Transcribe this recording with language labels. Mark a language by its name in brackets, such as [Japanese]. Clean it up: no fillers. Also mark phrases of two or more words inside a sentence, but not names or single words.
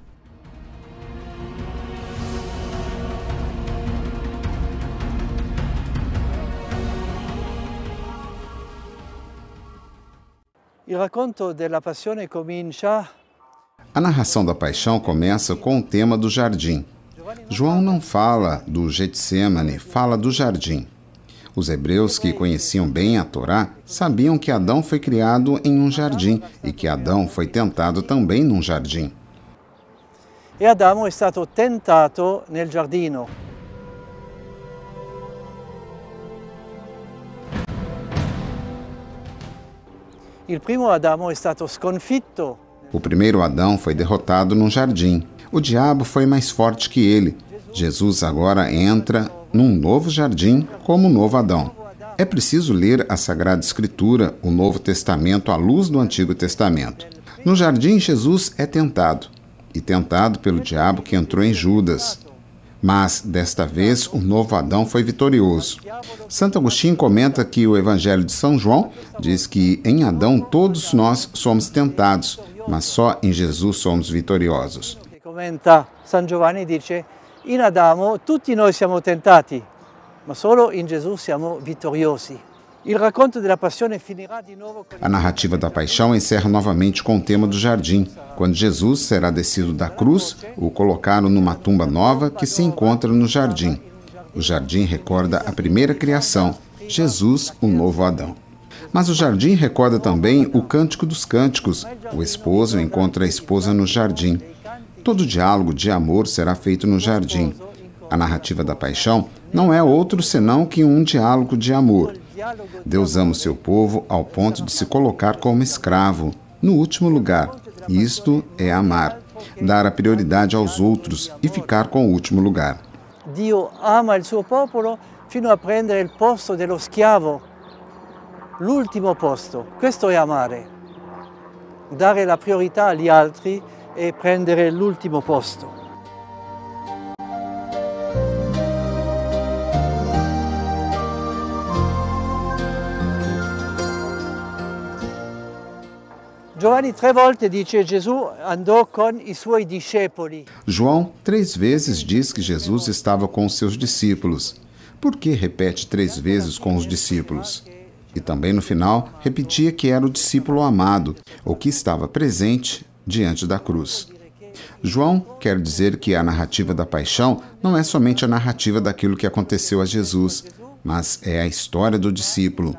[Portuguese] A narração da paixão começa com o tema do jardim. João não fala do Getsêmani, fala do jardim. Os hebreus que conheciam bem a Torá sabiam que Adão foi criado em um jardim e que Adão foi tentado também num jardim. [Italian] E Adamo è stato tentato nel giardino. Il primo Adamo è stato sconfitto. [Portuguese] O primeiro Adão foi derrotado num jardim. O diabo foi mais forte que ele. Jesus agora entra num novo jardim como o novo Adão. É preciso ler a Sagrada Escritura, o Novo Testamento, à luz do Antigo Testamento. No jardim, Jesus é tentado, e tentado pelo diabo que entrou em Judas. Mas, desta vez, o novo Adão foi vitorioso. Santo Agostinho comenta que o Evangelho de São João diz que em Adão todos nós somos tentados, mas só em Jesus somos vitoriosos. [Italian] Comenta San Giovanni dice: in Adamo tutti noi siamo tentati, ma solo in Gesù siamo vittoriosi. Il racconto della passione finirà di nuovo. [Portuguese] A narrativa da paixão encerra novamente com o tema do jardim. Quando Jesus será descido da cruz, o colocaram numa tumba nova que se encontra no jardim. O jardim recorda a primeira criação, Jesus, o novo Adão. Mas o jardim recorda também o Cântico dos Cânticos. O esposo encontra a esposa no jardim. Todo diálogo de amor será feito no jardim. A narrativa da paixão não é outro senão que um diálogo de amor. Deus ama o seu povo ao ponto de se colocar como escravo, no último lugar. Isto é amar, dar a prioridade aos outros e ficar com o último lugar. [Italian] Dio ama il suo popolo fino a prendere il posto dello schiavo, l'ultimo posto. Questo è amare. Dare la priorità agli altri e prendere l'ultimo posto. Giovanni 3 volte dice Gesù andò con i suoi discepoli. [Portuguese] João 3 vezes diz que Jesus estava com os seus discípulos. Por que repete 3 vezes com os discípulos? E também no final repetia que era o discípulo amado, ou que estava presente diante da cruz. João quer dizer que a narrativa da paixão não é somente a narrativa daquilo que aconteceu a Jesus, mas é a história do discípulo.